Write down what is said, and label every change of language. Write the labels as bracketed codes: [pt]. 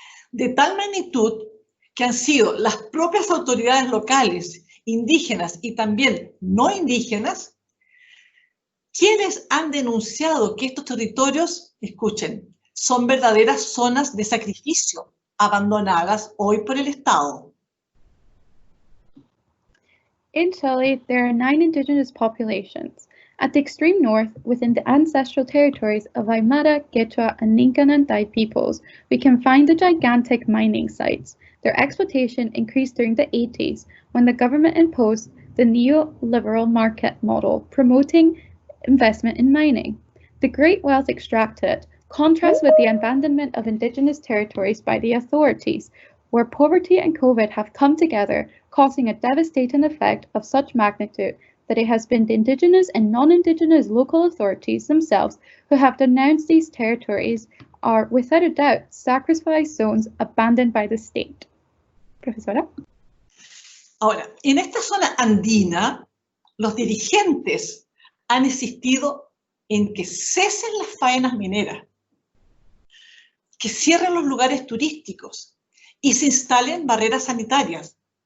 [es] De tal magnitud que han sido las propias autoridades locales, indígenas y también no indígenas, quienes han denunciado que estos territorios, escuchen, son verdaderas zonas de sacrificio, abandonadas hoy por el Estado. [en] In Chile, there are 9 indigenous populations. At the extreme north, within the ancestral territories of Aymara, Quechua, and Nincanantay peoples, we can find the gigantic mining sites. Their exploitation increased during the 80s, when the government imposed the neoliberal market model, promoting investment in mining. The great wealth extracted contrasts with the abandonment of indigenous territories by the authorities, where poverty and COVID have come together, causing a devastating effect of such magnitude that it has been the indigenous and non-indigenous local authorities themselves who have denounced these territories are, without a doubt, sacrifice zones abandoned by the state. [es] Profesora. Ahora, en esta zona andina, los dirigentes han insistido en que cesen las faenas mineras, que cierren los lugares turísticos y se instalen barreras sanitarias.